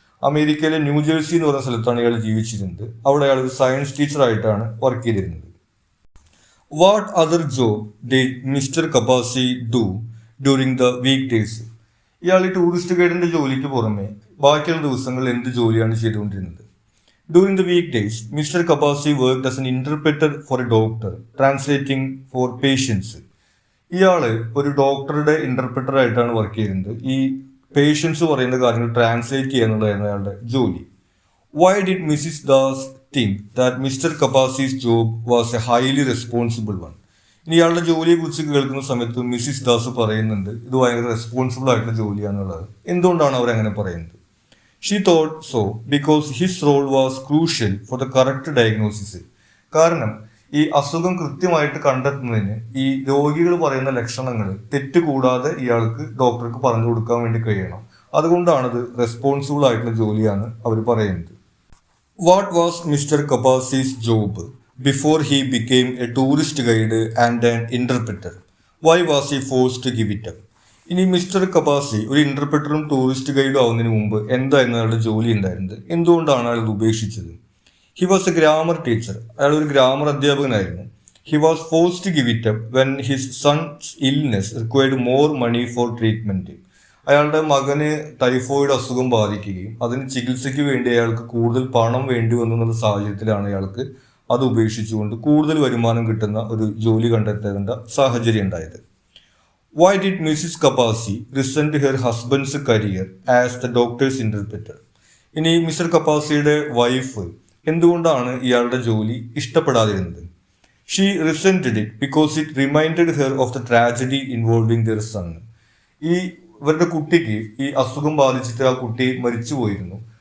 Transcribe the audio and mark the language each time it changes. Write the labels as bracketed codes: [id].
[ml] അമേരിക്കയിലെ new jersey എന്ന് പറയുന്ന സ്ഥലത്താണ് ഇയാൾ ജീവിച്ചിരുന്നത്. അവിടെ അയാൾ ഒരു സയൻസ് ടീച്ചറായിട്ടാണ് വർക്ക് ചെയ്തിരുന്നത്. [en] What other job did Mr Kapasi do during the week days? [ml] ഇയാൾ ഈ ടൂറിസ്റ്റ് ഗൈഡിന്റെ ജോലിക്ക് പുറമെ ബാക്കിയുള്ള ദിവസങ്ങളിൽ എന്ത് ജോലിയാണ് ചെയ്തുകൊണ്ടിരുന്നത്? [en] During the weekdays, Mr. Kapasi worked as an interpreter for a doctor, translating for patients. [ml] ഇയാള് ഒരു ഡോക്ടറുടെ ഇന്റർപ്രറ്റർ ആയിട്ടാണ് വർക്ക് ചെയ്യുന്നത്. ഈ പേഷ്യൻസ് പറയുന്ന കാര്യങ്ങൾ ട്രാൻസ്ലേറ്റ് ചെയ്യുക എന്നുള്ളതായിരുന്നു അയാളുടെ ജോലി. [en] Why did Mrs Das think that Mr Kapasi's job was a highly responsible one? [ml] ഇനി ഇയാളുടെ ജോലിയെ കുറിച്ച് കേൾക്കുന്ന സമയത്ത് മിസ്സിസ് ദാസ് പറയുന്നുണ്ട് ഇത് ഭയങ്കര റെസ്പോൺസിബിൾ ആയിട്ടുള്ള ജോലിയാണെന്നുള്ളത്. എന്തുകൊണ്ടാണ് അവർ അങ്ങനെ പറയുന്നത്? [en] She thought so because his role was crucial for the correct diagnosis. [ml] കാരണം ഈ അസുഖം കൃത്യമായിട്ട് കണ്ടെത്തുന്നതിന് ഈ രോഗികൾ പറയുന്ന ലക്ഷണങ്ങൾ തെറ്റുകൂടാതെ ഇയാൾക്ക് ഡോക്ടർക്ക് പറഞ്ഞു കൊടുക്കാൻ വേണ്ടി കഴിയണം. അതുകൊണ്ടാണത് റെസ്പോൺസിബിൾ ആയിട്ടുള്ള ജോലിയാണ് അവർ പറയുന്നത്. [en] What was Mr Kapasi's job before he became a tourist guide and an interpreter? Why was he forced to give it up? [ml] ഇനി മിസ്റ്റർ കപ്പാസി ഒരു ഇന്റർപ്രറ്ററും ടൂറിസ്റ്റ് ഗൈഡും ആവുന്നതിന് മുമ്പ് എന്തായിരുന്നു അയാളുടെ ജോലി ഉണ്ടായിരുന്നത്? എന്തുകൊണ്ടാണ് അയാൾ ഉപേക്ഷിച്ചത്? [en] He was a grammar teacher. [ml] അയാൾ ഒരു grammar അധ്യാപകനായിരുന്നു. [en] He was forced to give it up when his son's illness required more money for treatment. [ml] അയാളുടെ മകന് ടൈഫോയിഡ് അസുഖം ബാധിക്കുകയും അതിന് ചികിത്സയ്ക്ക് വേണ്ടി അയാൾക്ക് കൂടുതൽ പണം വേണ്ടി വന്നു എന്നുള്ള സാഹചര്യത്തിലാണ് അയാൾക്ക് അത് ഉപേക്ഷിച്ചുകൊണ്ട് കൂടുതൽ വരുമാനം കിട്ടുന്ന ഒരു ജോലി കണ്ടെത്തേണ്ട സാഹചര്യം ഉണ്ടായത്. [en] Why did Mrs. Kapasi resent her husband's career as the doctor's interpreter? [ml] ഇനി മിസ്റ്റർ കപ്പാസിയുടെ വൈഫ് എന്തുകൊണ്ടാണ് ഇയാളുടെ ജോലി ഇഷ്ടപ്പെടാതിരുന്നത്? [en] She resented it because it reminded her of the tragedy involving their son. [ml] ഈ ഇവരുടെ കുട്ടിക്ക് ഈ അസുഖം ബാധിച്ചിട്ട് ആ കുട്ടി മരിച്ചു പോയിരുന്നു.